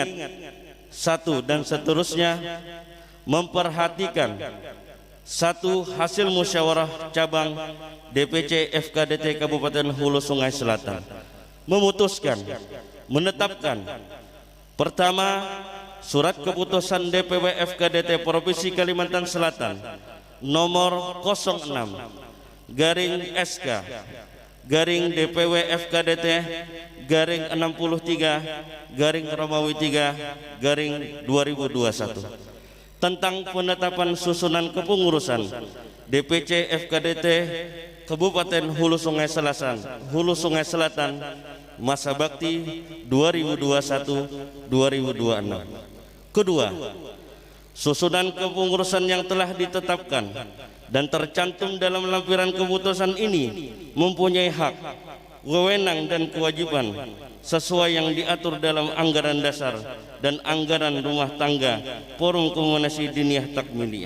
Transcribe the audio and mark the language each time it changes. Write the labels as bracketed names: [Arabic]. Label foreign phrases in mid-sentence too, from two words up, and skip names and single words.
[Indonesian] satu dan seterusnya, memperhatikan satu hasil musyawarah cabang DPC FKDT Kabupaten Hulu Sungai Selatan memutuskan menetapkan pertama surat keputusan DPW FKDT Provinsi Kalimantan Selatan nomor 06 garing SK garing DPW FKDT garing 63 garing Romawi 3 garing 2021 tentang penetapan susunan kepengurusan DPC FKDT Kabupaten Hulu Sungai Selatan masa bakti 2021-2026. Kedua, susunan kepengurusan yang telah ditetapkan dan tercantum dalam lampiran keputusan ini mempunyai hak, wewenang dan kewajiban sesuai yang diatur dalam anggaran dasar dan anggaran rumah tangga Forum Komunikasi Diniyah Takmiliyah.